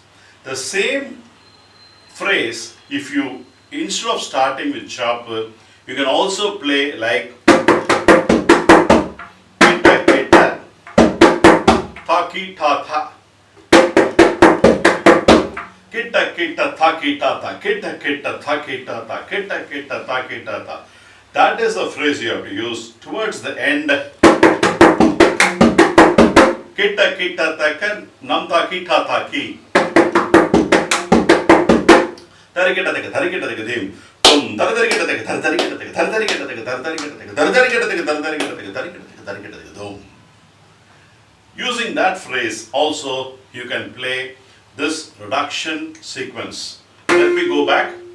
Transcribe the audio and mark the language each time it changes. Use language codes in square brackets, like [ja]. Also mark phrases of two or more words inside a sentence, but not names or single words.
[en] The same phrase, if you instead of starting with chopper, you can also play like kita kita taki ta tha, kita kita taki ta tha, kita kita taki ta tha, kita kita taki ta tha. That is the phrase you have to use towards the end. Kita kita taka namta kita taki. Tarikita taka, tarikita taka dim. Dum tarikita taka, tarikita taka, tarikita taka, tarikita taka, tarikita taka, tarikita taka, tarikita taka, tarikita taka dum. Using that phrase also you can play this reduction sequence. Let me go back.